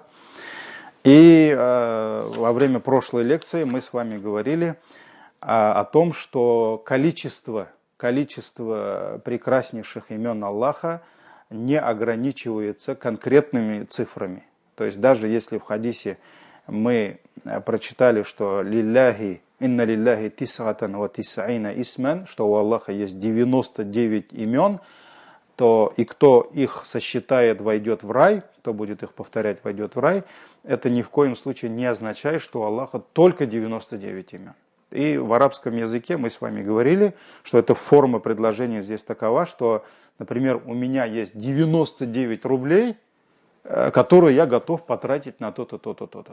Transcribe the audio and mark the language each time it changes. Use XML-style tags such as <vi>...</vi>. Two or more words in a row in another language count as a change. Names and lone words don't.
<ru>И во время прошлой лекции мы с вами говорили о том, что количество прекраснейших имен Аллаха не ограничивается конкретными цифрами. То есть даже если в хадисе мы прочитали, что</ru> <ar>«إن لله تسعة وتسعين اسما»,</ar> <ru>что у Аллаха есть 99 имен, то и кто их сосчитает, войдет в рай, кто будет их повторять, войдет в рай, это ни в коем случае не означает, что у Аллаха только 99 имен. И в арабском языке мы с вами говорили, что эта форма предложения здесь такова, что, например, у меня есть 99 рублей, которые я готов потратить на то-то, то-то, то-то.</ru>